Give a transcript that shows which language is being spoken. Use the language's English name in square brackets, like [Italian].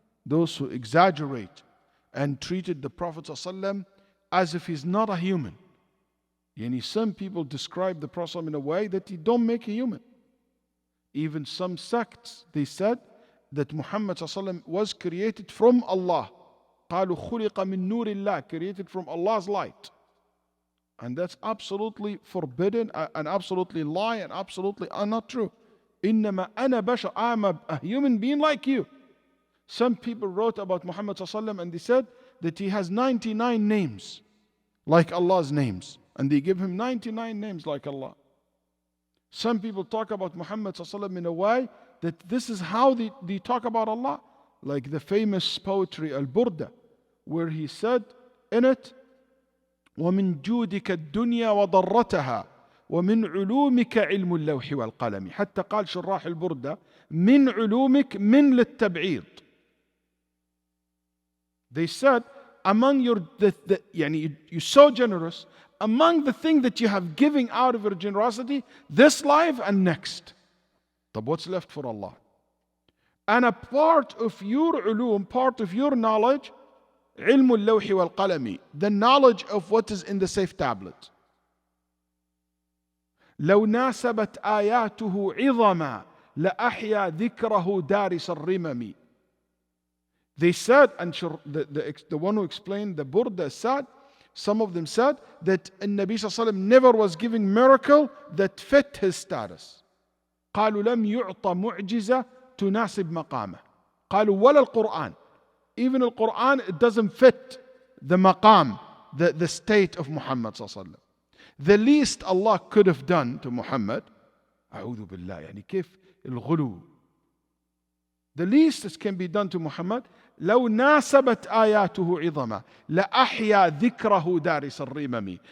[English] Those who exaggerate and treated the Prophet sallallahu alaihi wasallam as if he's not a human. Yani some people describe the Prophet in a way that he don't make a human. Even some sects, they said that Muhammad ﷺ was created from Allah. [Arabic] قالوا خلق من نور الله, [English] created from Allah's light. And that's absolutely forbidden and absolutely lie and absolutely not true. [Arabic] إنما أنا بشر, [English] I'm a human being like you. Some people wrote about Muhammad ﷺ and they said that he has 99 names like Allah's names. And they give him 99 names like Allah. Some people talk about Muhammad ﷺ in a way that this is how they talk about Allah. Like the famous poetry Al-Burda, where he said in it, [Arabic] وَمِن جُودِكَ الدُّنْيَا وَضَرَّتَهَا وَمِن عُلُومِكَ عِلْمُ اللَّوْحِ وَالْقَلَمِ. حتى قال شراح البردة من علومك من للتبعيض. [English] They said, among you're so generous, among the thing that you have giving out of your generosity, this life and next. But what's left for Allah? And a part of your ulum, part of your knowledge, [Arabic] علم اللوح والقلم, [English] the knowledge of what is in the safe tablet. [Arabic] لو ناسبت آياته عظما لأحيا ذكره دارس الرمم. [English] They said, and the one who explained the Burda said, some of them said that Nabi sallallahu alaihi wasallam never was giving miracle that fit his status. [Arabic] قالوا لم يعطى معجزة تناسب مقامه. قالوا ولا القرآن. [English] Even the Quran, it doesn't fit the maqam, the state of Muhammad sallallahu alaihi wasallam. The least Allah could have done to Muhammad, [Arabic] أعوذ بالله, يعني كيف الغلو. [English] The least that can be done to Muhammad, [Arabic] لو ناسبت آياته عظما لأحيا ذكره دارس الرمم.